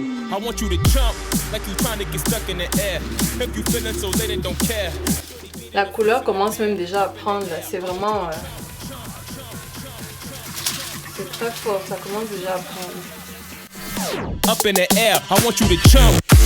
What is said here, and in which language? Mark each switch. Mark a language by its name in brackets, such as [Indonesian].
[English] I want you to jump like you trying to get stuck in the air. If you feeling so late and don't care. [French] La couleur commence même déjà à prendre, c'est vraiment c'est très fort, ça commence déjà à prendre. [English] Up in the air, I want you to jump.